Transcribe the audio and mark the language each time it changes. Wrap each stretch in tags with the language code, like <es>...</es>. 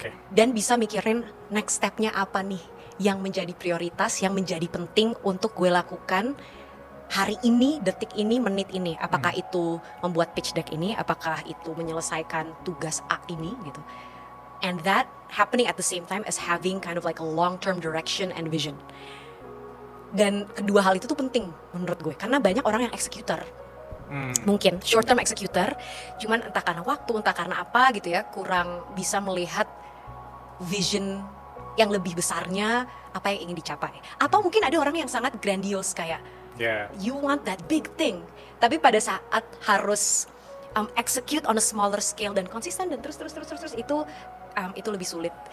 <id>Dan bisa mikirin</id> <en>next step-</en> <id>nya apa nih yang menjadi prioritas, yang menjadi penting untuk gue lakukan hari ini, detik ini, menit ini. Apakah itu membuat pitch deck ini, apakah itu menyelesaikan tugas A ini gitu.</id> <en>And that happening at the same time as having kind of like a long-term direction and vision.</en> <id>Dan kedua hal itu tuh penting menurut gue, karena banyak orang yang executor. Mungkin short-term executor, cuman entah karena waktu, entah karena apa gitu ya, kurang bisa melihat vision yang lebih besarnya, apa yang ingin dicapai. Atau mungkin ada orang yang sangat grandiose kayak,</id> <en>you want that big thing,</en> <id>tapi pada saat harus</id> <en>execute on a smaller scale</en> <id>dan konsisten dan terus itu lebih sulit.</id>